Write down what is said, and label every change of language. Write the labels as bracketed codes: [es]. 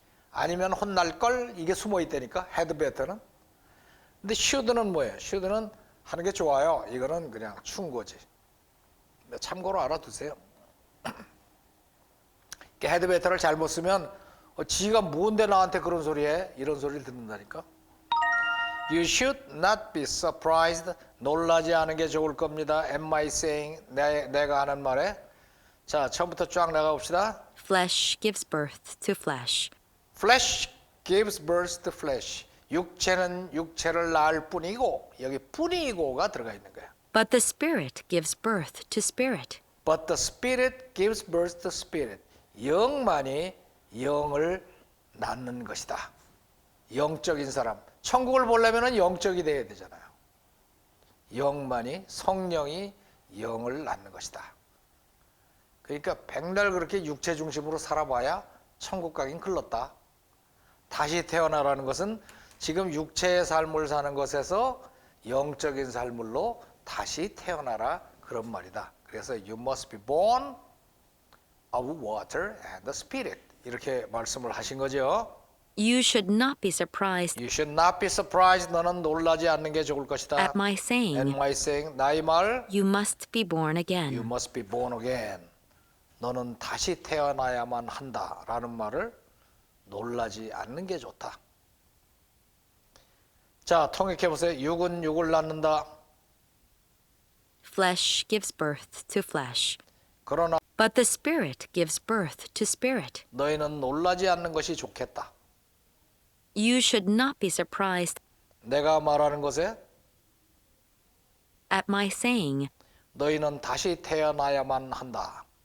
[ko] 아니면 혼날 걸 이게 숨어 있다니까. [en] had better [ko] 는. 근데 should는 뭐예요? should는 하는 게 좋아요. 이거는 그냥 충고지. 참고로 알아두세요. had better를 잘못 쓰면 지가 뭔데 나한테 그런 소리 해? 이런 소리를 듣는다니까. [en] You should not be surprised. [ko] 놀라지 않은 게 좋을 겁니다. [en] Am I saying? [ko] 내가 하는 말에. 자, 처음부터 쫙 나가봅시다. [en] Flesh gives birth to flesh. Flesh gives birth to flesh. [ko] 육체는 육체를 낳을 뿐이고 여기 뿐이고가 들어가 있는 거야. [en] But the Spirit gives birth to spirit. But the Spirit gives birth to spirit. [ko] 영만이 영을 낳는 것이다. 영적인 사람. 천국을 보려면 영적이 돼야 되잖아요. 영만이 성령이 영을 낳는 것이다. 그러니까 백날 그렇게 육체 중심으로 살아봐야 천국 가긴 글렀다. 다시 태어나라는 것은 지금 육체의 삶을 사는 것에서 영적인 삶으로 다시 태어나라 그런 말이다. 그래서 [en] you must be born of water and the Spirit [ko] 이렇게 말씀을 하신 거죠. [en] You should not be surprised You should not be surprised. [ko] 너는 놀라지 않는 게 좋을 것이다. [en] at my And saying, my saying, [ko] 나의 말, [en] You must be born you again. must be born again. [ko] 너는 다시 태어나야만 한다라는 말을 놀라지 않는 게 좋다. 자, 통역해 보세요. 육은 육을 낳는다. [en] Flesh gives birth to flesh. [ko] 그러나 [en] But the Spirit gives birth to spirit. [ko] 너희는 놀라지 않는 것이 좋겠다. [en] You should not be surprised [ko] 내가 말하는 것에 [en] at my saying, [ko] 너희는 다시 태어나야만 한다.